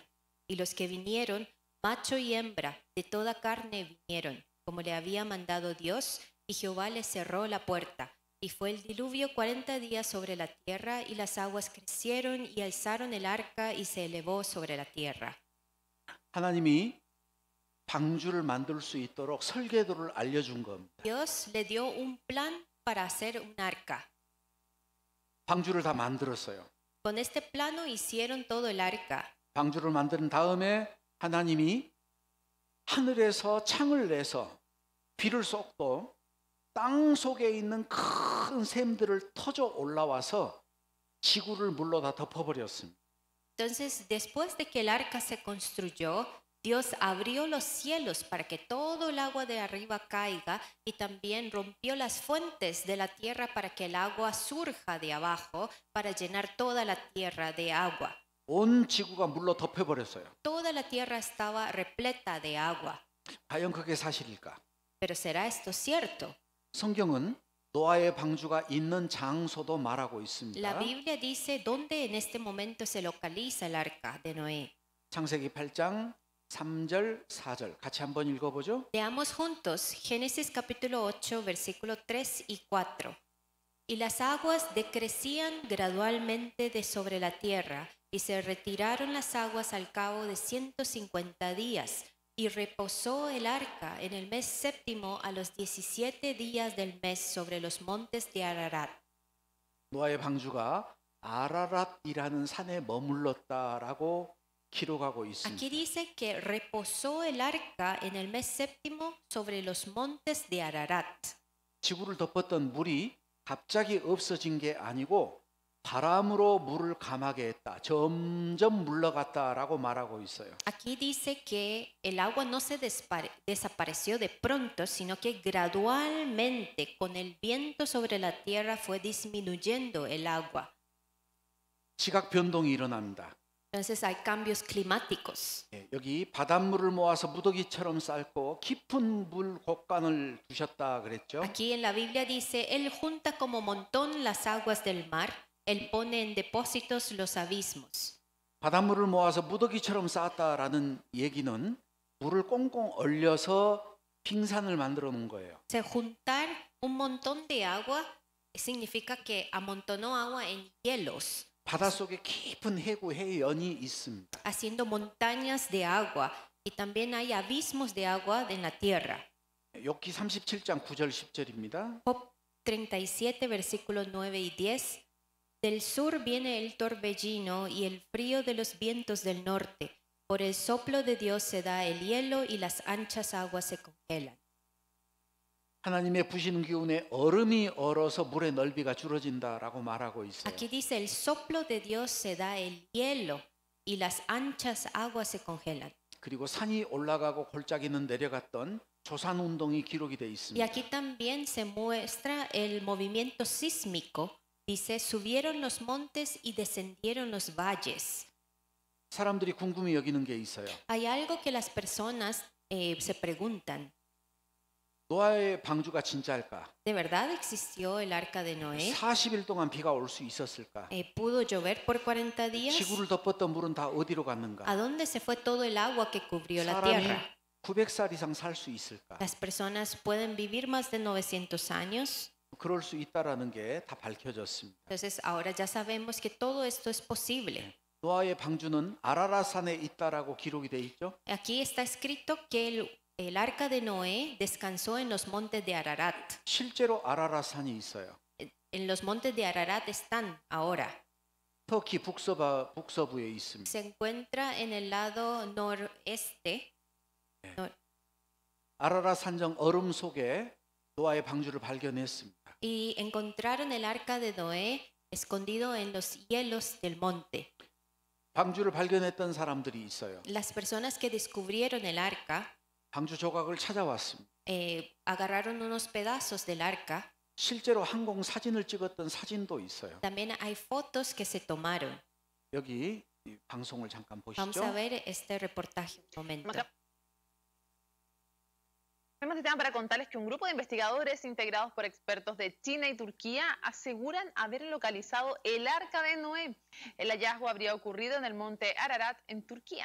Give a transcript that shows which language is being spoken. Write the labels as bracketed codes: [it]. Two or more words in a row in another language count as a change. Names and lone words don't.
[es] Y los que vinieron, macho y hembra, de toda carne vinieron, como le había mandado Dios, y Jehová les cerró la puerta. Y fue el diluvio 40 días sobre la tierra, y las aguas crecieron y alzaron el arca y se elevó sobre la tierra. [ko] 하나님이 방주를 만들 수 있도록 설계도를 알려준 겁니다. [es] Dios le dio un plan para hacer un arca. [ko] 방주를 다 만들었어요. [es] Con este plano hicieron todo el arca. [ko] 방주를 만든 다음에 하나님이 하늘에서 창을 내서 비를 쏟고 땅 속에 있는 큰 샘들을 터져 올라와서 지구를 물로 다 덮어버렸습니다. [es] Entonces, después de que el arca se construyó, Dios abrió los cielos para que todo el agua de arriba caiga y también rompió las fuentes de la tierra para que el agua surja de abajo para llenar toda la tierra de agua. [ko] 온 지구가 물로 덮여버렸어요. [es] Toda la tierra estaba repleta de agua. [ko] 과연 그게 사실일까? [es] Pero ¿será esto cierto? [ko] 성경은 노아의 방주가 있는 장소도 말하고 있습니다. [es] La Biblia dice dónde en este momento se localiza el arca de Noé. [ko] 창세기 8장 3절, 4절 같이 한번 읽어보죠. [es] Leamos juntos Génesis capítulo 8, versículo 3 y 4. Y las aguas decrecían gradualmente de sobre la tierra, y se retiraron las aguas al cabo de 150 días, y reposó el arca en el mes séptimo a los 17 días del mes sobre los montes de Ararat. [ko] 노아의 방주가 아라랏이라는 산에 머물렀다라고 기록하고 있습니다. [es] Aquí dice que reposó el arca en el mes séptimo sobre los montes de Ararat. [ko] 지구를 덮었던 물이 갑자기 없어진 게 아니고 바람으로 물을 감하게 했다. 점점 물러갔다라고 말하고 있어요. [es] Aquí dice que el agua no se desapareció de pronto, sino que gradualmente con el viento sobre la tierra fue disminuyendo el agua. [ko] 지각 변동이 일어납니다. [es] Entonces hay cambios climáticos. [ko] 여기 바닷물을 모아서 무더기처럼 쌓고 깊은 물 곳간을 두셨다 그랬죠. [es] Aquí en la Biblia dice, Él junta como montón las aguas del mar, Él pone en depósitos los abismos. [ko] 바닷물을 모아서 무더기처럼 쌓았다라는 얘기는 물을 꽁꽁 얼려서 빙산을 만들어 놓은 거예요. [es] O sea, juntar un montón de agua significa que amontonó agua en hielos, [ko] 바닷속에 깊은 해구 해연이 있습니다. [es] haciendo montañas de agua, y también hay abismos de agua en la tierra. [ko] 욥기 37장 9절 10절입니다. [es] Job 37, versículos 9 y 10. Del sur viene el torbellino y el frío de los vientos del norte. Por el soplo de Dios se da el hielo y las anchas aguas se congelan. [ko] 하나님의 부시는 기운에 얼음이 얼어서 물의 넓이가 줄어진다라고 말하고 있어요. [es] Aquí dice, el soplo de Dios se da el hielo y las anchas aguas se congelan. [ko] 그리고 산이 올라가고 골짜기는 내려갔던 조산 운동이 기록이 돼 [es] Y [ko] 있습니다. [es] aquí también se muestra el movimiento sísmico. Dice, subieron los montes y descendieron los valles. [ko] 사람들이 궁금히 여기는 게 있어요. [es] Hay algo que las personas se preguntan. [ko] 노아의 방주가 진짜일까? [es] ¿De verdad existió el arca de Noé? [ko] 40일 동안 비가 올 수 있었을까? [es] ¿Pudo llover por 40 días? [ko] 지구를 덮었던 물은 다 어디로 갔는가? [es] ¿A dónde se fue todo el agua que cubrió la [ko] 사람이 [es] tierra? [ko] 900살 이상 살 수 있을까? [es] ¿Las personas pueden vivir más de 900 años? [ko] 그럴 수 있다라는 게 다 밝혀졌습니다. [es] Entonces ahora ya sabemos que todo esto es posible. [ko] 노아의 방주는 아라라산에 있다라고 기록이 돼 있죠. [es] Aquí está escrito que el arca de Noé descansó en los montes de Ararat. [ko] 실제로 아라라산이 있어요. [es] En los montes de Ararat están ahora. [ko] 터키 북서부에 있습니다. [es] Se encuentra en el lado noreste. [ko] 아라라 산정 얼음 속에 노아의 방주를 발견했습니다. [es] Y encontraron el arca de Noé escondido en los hielos del monte. [ko] 방주를 발견했던 사람들이 있어요. [es] Las personas que descubrieron el arca [ko] 방주 조각을 찾아왔습니다. [es] agarraron unos pedazos del arca. [ko] 실제로 항공 사진을 찍었던 사진도 있어요. [es] También hay fotos que se tomaron. [ko] 여기 이 방송을 잠깐 [es] Vamos a [ko] 보시죠. [es] ver este reportaje un momento. Tenemos este tema para contarles que un grupo de investigadores integrados por expertos de China y Turquía aseguran haber localizado el Arca de Noé. El hallazgo habría ocurrido en el monte Ararat, en Turquía.